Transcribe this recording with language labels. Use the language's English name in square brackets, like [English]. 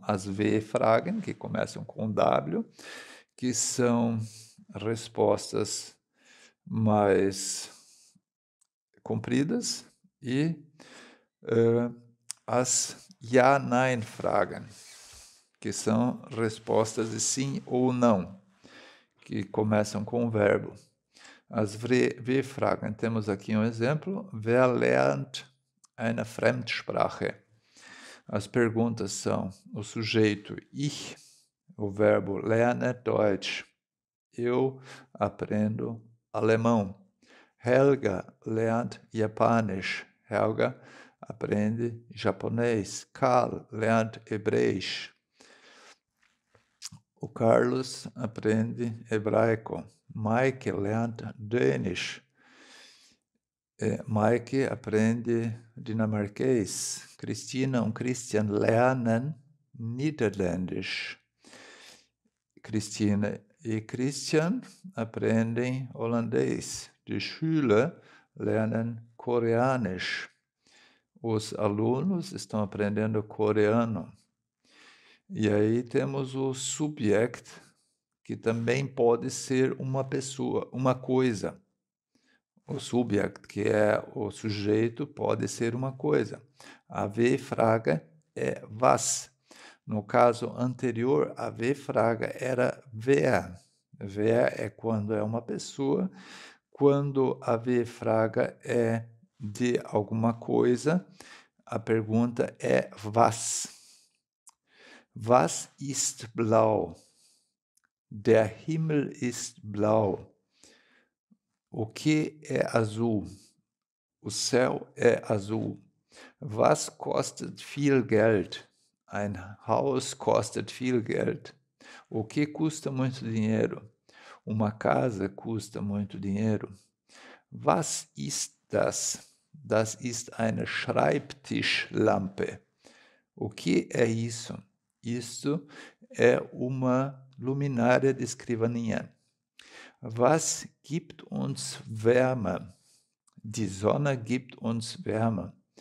[Portuguese] As W-Fragen, que começam com W, que são respostas mais compridas, e as Ja-Nein-Fragen, que são respostas de sim ou não, que começam com o verbo. As W-Fragen, temos aqui um exemplo. [German] Wer lernt eine Fremdsprache? [Portuguese] As perguntas são o sujeito ich, o verbo [German] lerne Deutsch. [Portuguese] Eu aprendo alemão. [German] Helga lernt Japanisch. [Portuguese] Helga aprende japonês. [German] Karl lernt Hebräisch. [Portuguese] O Carlos aprende hebraico. [German] Mike lernt Dänisch. [Portuguese] Mike aprende dinamarquês. [German] Cristina und Christian lernen Niederländisch. [Portuguese] Cristina e Christian aprendem holandês. [German] Die Schüler lernen Koreanisch. [Portuguese] Os alunos estão aprendendo coreano. E aí temos o subject, que também pode ser uma pessoa, uma coisa. O subject, que é o sujeito, pode ser uma coisa. A W-Frage é was. No caso anterior, a W-Frage era wer. Wer é quando é uma pessoa. Quando a W-Frage é de alguma coisa, a pergunta é was. [German] Was ist blau? Der Himmel ist blau. [Portuguese] O que é azul? O céu é azul. [German] Was kostet viel Geld? Ein Haus kostet viel Geld. [Portuguese] O que custa muito dinheiro? Uma casa custa muito dinheiro. [German] Was ist das? Das ist eine Schreibtischlampe. [Portuguese] O que é isso? Isso é uma luminária de escrivaninha. [German] Was gibt uns Wärme? Die Sonne gibt uns Wärme.